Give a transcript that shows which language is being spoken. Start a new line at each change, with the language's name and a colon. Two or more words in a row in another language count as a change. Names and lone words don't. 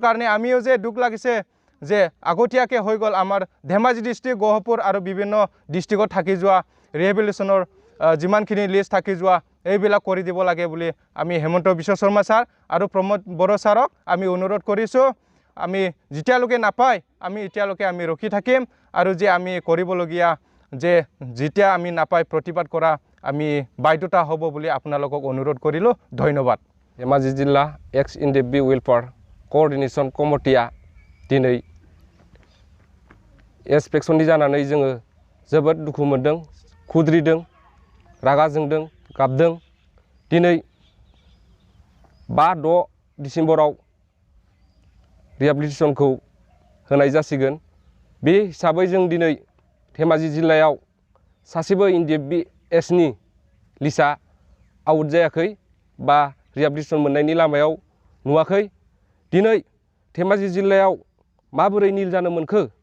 Assamese: কাৰণে আমিও যে দুখ লাগিছে যে আগতীয়াকে হৈ গল আমাৰ ধেমাজি ডিস্ট্ৰিক্ট গহপুৰ আৰু বিভিন্ন ডিস্ট্ৰিক্টত থাকি যোৱা ৰিহেবিলিটেশনৰ যিমানখিনি লিষ্ট থাকি যোৱা এইবিলাক কৰি দিব লাগে বুলি আমি হেমন্ত বিশ্ব শৰ্মা স্যাৰ আৰু প্ৰমোদ বড়ো স্যাৰক আমি অনুৰোধ কৰিছো আমি যেতিয়ালৈকে নাপায় আমি এতিয়ালৈকে আমি ৰখি থাকিম আৰু যে আমি কৰিবলগীয়া যে যেতিয়া আমি নাপায় প্ৰতিবাদ কৰা আমি বাধ্যতা হ'ব বুলি আপোনালোকক অনুৰোধ কৰিলো ধন্যবাদ
Bodo: धेमाजी जिल्ला Ex-NDFB
English: welfare coordination committee
Bodo: दिनै एसपेक्शननि जानानै जोङो जोबोद दुखु मोनदों खुद्रिदों रागा जोंदों गाबदों दिनै 5-6 डिसेम्बराव रिहेबिलिटेशनखौ होनाय जासिगोन बे हिसाबै जों दिनै धेमाजी जिल्लायाव सासेबो NDFBSनि
English: list out
Bodo: जायाखै बा रिहेबिलिटेशन मोननायनि लामायाव नुवाखै दिनै धेमाजी जिल्लायाव माबोरै निल जानो मोनखो